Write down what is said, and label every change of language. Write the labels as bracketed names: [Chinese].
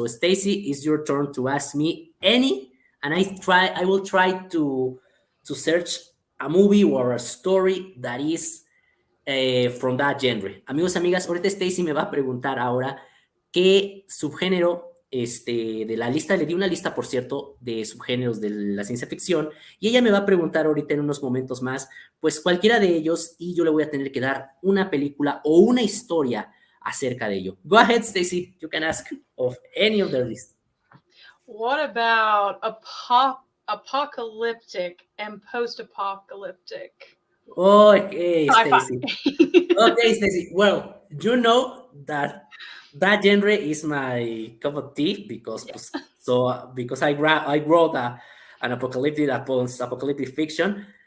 [English] So Stacy, it's your turn to ask me any, and I will try to search a movie or a story that is from that genre. [Spanish] Amigos, amigas, ahorita Stacy me va a preguntar ahora qué subgénero de la lista, le di una lista, por cierto, de subgéneros de la ciencia ficción, y ella me va a preguntar ahorita en unos momentos más, pues cualquiera de ellos, y yo le voy a tener que dar una película o una historia acerca de ello. [English] Go ahead, Stacy, you can ask of any of the list. What about apocalyptic and post-apocalyptic? Okay, Stacy. Okay, Stacy. Well, you know that genre is my cup of tea because because I wrote an apocalyptic fiction.